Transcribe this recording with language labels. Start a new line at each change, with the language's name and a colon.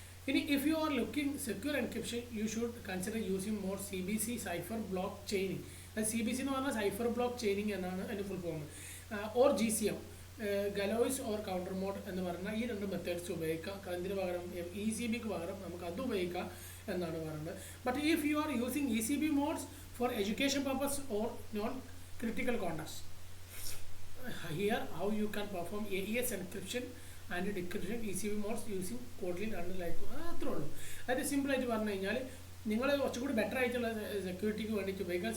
English: ഇനി if you are looking secure encryption you should consider using more CBC cipher block chaining.
Malayalam: അത് CBC എന്ന് പറഞ്ഞാൽ cipher block chaining എന്നാണ് അതിൻ്റെ full form.
English: or GCM Galois or counter mode
Malayalam: എന്ന് പറഞ്ഞാൽ ഈ രണ്ട് മെത്തേഡ്സ് ഉപയോഗിക്കാം. അതിന് പകരം ECBക്ക് പകരം നമുക്ക് അത് ഉപയോഗിക്കാം എന്നാണ് പറയുന്നത്.
English: but if you are using ECB modes for education purpose or non critical contacts, here how you can perform AES encryption and decryption ECB modes using Kotlin and like
Malayalam: അത്രേ ഉള്ളൂ. അതായത് സിമ്പിളായിട്ട് പറഞ്ഞു കഴിഞ്ഞാൽ നിങ്ങൾ കുറച്ചുകൂടി ബെറ്റർ ആയിട്ടുള്ള സെക്യൂരിറ്റിക്ക് വേണ്ടിയിട്ട് ഉപയോഗിക്കാം.